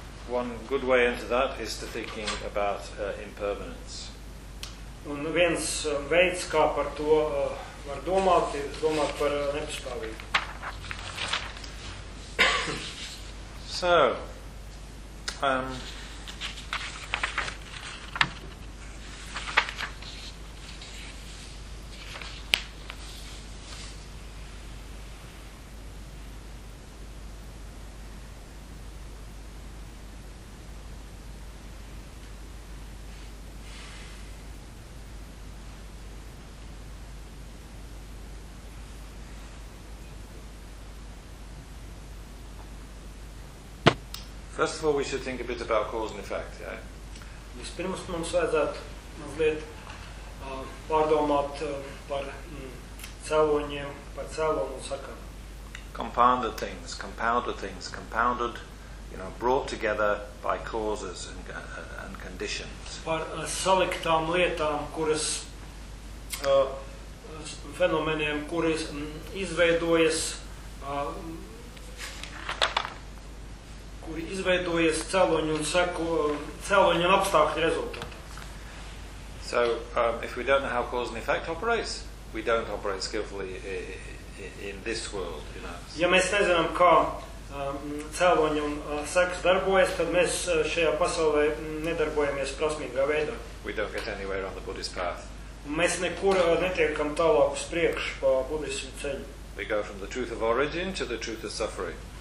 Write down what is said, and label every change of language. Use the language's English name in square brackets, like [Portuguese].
[English] One good way into that is to thinking about impermanence. [Latvian] Un viens veids, kā par to var domāt, ir domāt par nepastāvību. [English] So, First of all, we should think a bit about cause and effect, yeah? [Latvian] Vispirms mums vajadzētu mazliet pārdomāt par cēloņiem, par cēlonu sakām. [English] Compounded things, you know, brought together by causes and conditions. [Latvian] Par saliktām lietām, kuras fenomeniem, kuras izveidojas kuri izveidojas cēloņu un seku cēloņu apstākļu rezultātā. [English] So, if we don't know how cause and effect operates, we don't operate skillfully in this world, you know. [Latvian] Ja mēs nezinām, kā cēloņu un sekas darbojas, tad mēs šajā pasaulē nedarbojamies prasmīgā veidā. [English] We don't get anywhere on the Buddhist path. [Latvian] Mēs nekur netiekam tālāk uz priekšu pa budismu ceļu. [English] We go from the truth of origin to the truth of suffering.